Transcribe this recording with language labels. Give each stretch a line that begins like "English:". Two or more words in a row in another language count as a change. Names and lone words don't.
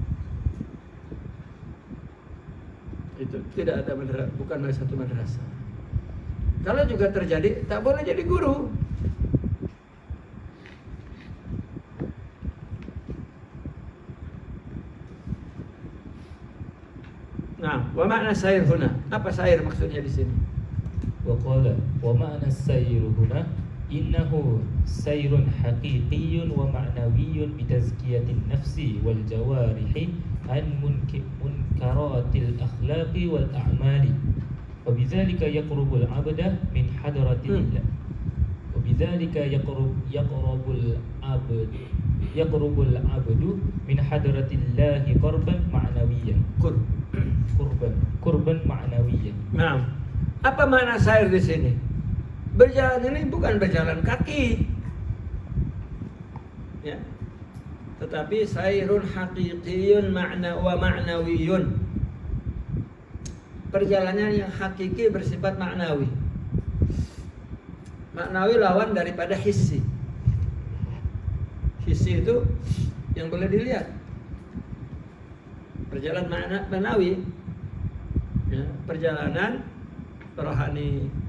Malay: Itu tidak ada madrasah, bukan satu madrasah. Kalau juga terjadi, tak boleh jadi guru.
Arabic: Nah, ومعنى السير هنا.
Malay: Apa sair maksudnya di sini?
Arabic: وقال ومعنى السير هنا إنه سير حقيقي ومعنوي بتزكية النفس والجوارح عن منكرات الأخلاق والأعمال. وبذلك يقرب العبد من حضرة الله وبذلك يقرب العبد من حضرة الله قربا معنويا قربا معنويا.
Malay: Nah, apa makna sair di sini? Berjalan ini bukan berjalan kaki, ya, tetapi
Arabic: سير حقيقي ومعنوي.
Malay: Perjalanan yang hakiki bersifat maknawi. Maknawi lawan daripada hissi. Hissi itu yang boleh dilihat. Perjalanan maknawi, ya, perjalanan rohani.